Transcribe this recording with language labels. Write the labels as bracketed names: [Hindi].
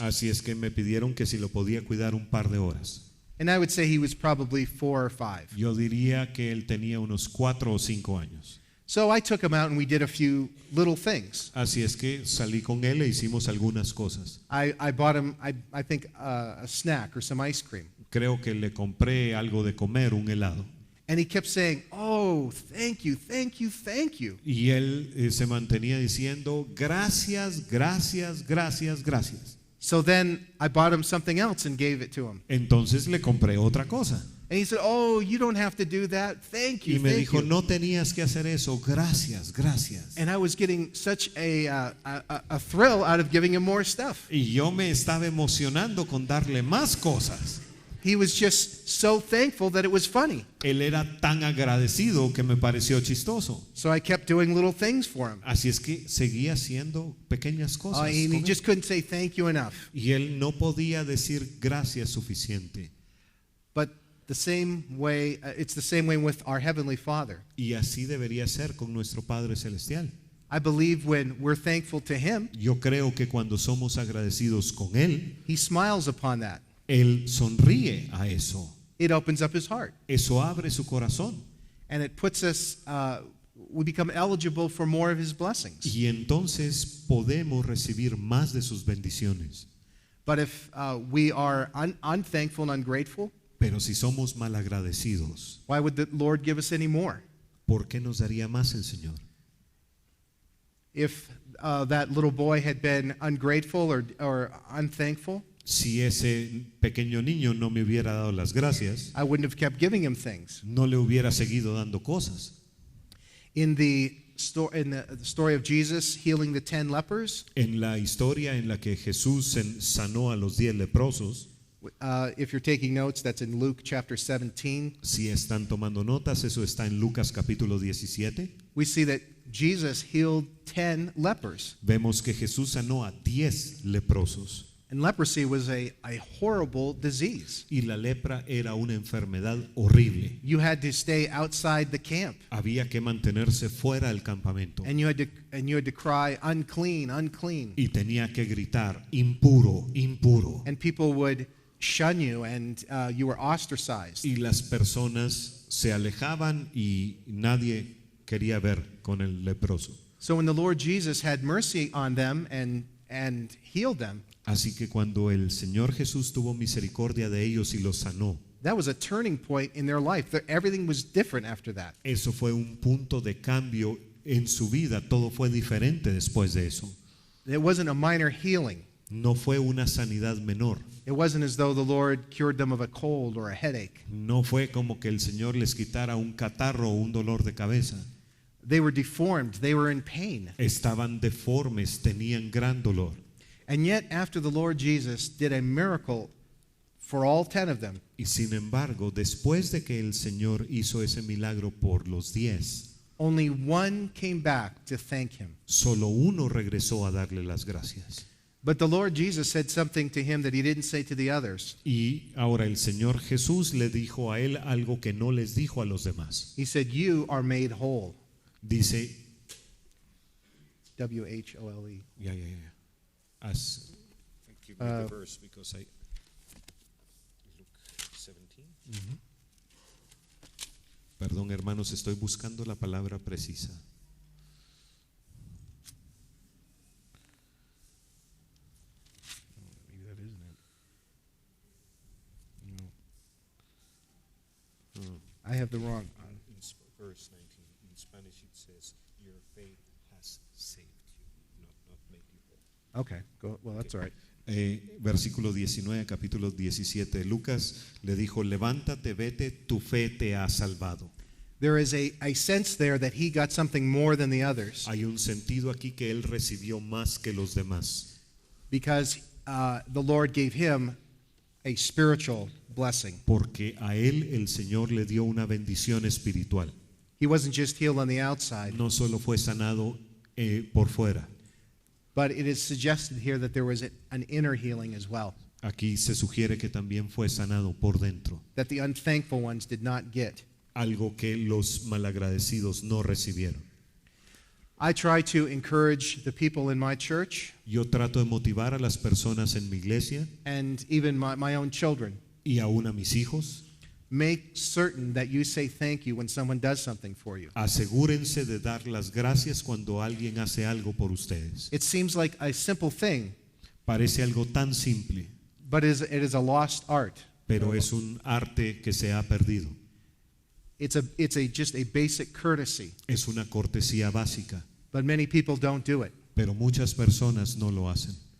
[Spanish] Así es que me pidieron que si lo podía cuidar un par de horas. [English] And I would say he was probably 4 or 5. [Spanish] Yo diría que él tenía unos 4 o 5 años. [English] So I took him out and we did a few little things. [Spanish] Así es que salí con él e hicimos algunas cosas. [English] I bought him, I think, a snack or some ice cream. [Spanish] Creo que le compré algo de comer, un helado. [English] And he kept saying, oh, thank you, thank you, thank you. [Spanish] Y él se mantenía diciendo, gracias, gracias, gracias, gracias. [English] So then I bought him something else and gave it to him. [Spanish] Entonces le compré otra cosa. [English] And he said, oh, you don't have to do that. Thank you, [Spanish] Y me [English] thank [Spanish] dijo, [English] you. [Spanish] no tenías que hacer eso, gracias, gracias. [English] And I was getting such a thrill out of giving him more stuff. [Spanish] Y yo me estaba emocionando con darle más cosas. [English] He was just so thankful that it was funny. [Spanish] Él era tan agradecido que me pareció chistoso. [English] So I kept doing little things for him. [Spanish] Así es que seguía haciendo pequeñas cosas. [English] And he [Spanish] con él. [English] just couldn't say thank you enough. [Spanish] Y él no podía decir gracias suficiente. [English] But the same way, it's the same way with our Heavenly Father. [Spanish] Y así debería ser con nuestro Padre Celestial. [English] I believe when we're thankful to Him, [Spanish] Yo creo que cuando somos agradecidos con Él, [English] He smiles upon that. [Spanish] Él sonríe a eso. [English] It opens up His heart. [Spanish] Eso abre su corazón. [English] And it puts us, we become eligible for more of His blessings. [Spanish] Y entonces podemos recibir más de sus bendiciones. [English] But if we are unthankful and ungrateful, [Spanish] Pero si somos malagradecidos, [English] why would the Lord give us any more? [Spanish] ¿por qué nos daría más el Señor? [English] If that little boy had been ungrateful or unthankful, [Spanish] Si ese pequeño niño no me hubiera dado las gracias, [English] I wouldn't have kept giving him things. [Spanish] no le hubiera seguido dando cosas. [English] In the story of Jesus healing the 10 lepers, [Spanish] En la historia en la que Jesús sanó a los 10 leprosos, [English] if you're taking notes, that's in Luke chapter 17. [Spanish] si están tomando notas, eso está en Lucas capítulo 17. [English] We see that Jesus healed 10 lepers. [Spanish] Vemos que Jesús sanó a 10 leprosos. [English] And leprosy was a horrible disease. [Spanish] Y la lepra era una enfermedad horrible. [English] You had to stay outside the camp. [Spanish] Había que mantenerse fuera del campamento. [English] And you had to cry, unclean, unclean. [Spanish] Y tenía que gritar, impuro, impuro. [English] And people would shun you and you were ostracized. [Spanish] Y las personas se alejaban y nadie quería ver con el leproso. [English] So when the Lord Jesus had mercy on them and healed them, [Spanish] Así que cuando el Señor Jesús tuvo misericordia de ellos y los sanó, [English] that was a turning point in their life. Everything was different after that. [Spanish] eso fue un punto de cambio en su vida. Todo fue diferente después de eso. [English] It wasn't a minor healing. [Spanish] No fue una sanidad menor. [English] It wasn't as though the Lord cured them of a cold or a headache. [Spanish] No fue como que el Señor les quitara un catarro o un dolor de cabeza. [English] They were deformed. They were in pain. [Spanish] Estaban deformes, tenían gran dolor. [English] And yet, after the Lord Jesus did a miracle for all 10 of them, [Spanish] Y sin embargo, después de que el Señor hizo ese milagro por los 10, [English] only one came back to thank Him. [Spanish] solo uno regresó a darle las gracias. [English] But the Lord Jesus said something to him that He didn't say to the others. [Spanish] Y ahora el Señor Jesús le dijo a él algo que no les dijo a los demás. [English] He said, you are made whole. [Spanish] Dice, [English] W-H-O-L-E. As, give me the verse because I Luke 17. [Spanish] Perdón, hermanos, estoy buscando la palabra precisa. [English] Maybe that isn't it. No. I have the wrong. In verse 19, in Spanish it says, your faith has saved you, not made you whole. Okay, well, that's all right. [Spanish] Versículo 19, capítulo 17. Lucas le dijo, levántate, vete, tu fe te ha salvado. [English] There is a sense there that he got something more than the others [Spanish] Hay un sentido aquí que él recibió más que los demás, [English] because the Lord gave him a spiritual blessing. [Spanish] porque a él el Señor le dio una bendición espiritual. [English] He wasn't just healed on the outside, [Spanish] No solo fue sanado por fuera. [English] but it is suggested here that there was an inner healing as well, [Spanish] Aquí se sugiere que también fue sanado por dentro, [English] that the unthankful ones did not get. [Spanish] algo que los malagradecidos no recibieron. [English] I try to encourage the people in my church [Spanish] Yo trato de motivar a las personas en mi iglesia [English] and even my own children [Spanish] y aún a mis hijos [English] make certain that you say thank you when someone does something for you. [Spanish] Asegúrense de dar las gracias cuando alguien hace algo por ustedes. [English] It seems like a simple thing, [Spanish] Parece algo tan simple, [English] but it is a lost art. [Spanish] pero es un arte que se ha perdido. [English] It's just a basic courtesy, [Spanish] Es una cortesía básica, [English] but many people don't do it. [Spanish] pero muchas personas no lo hacen.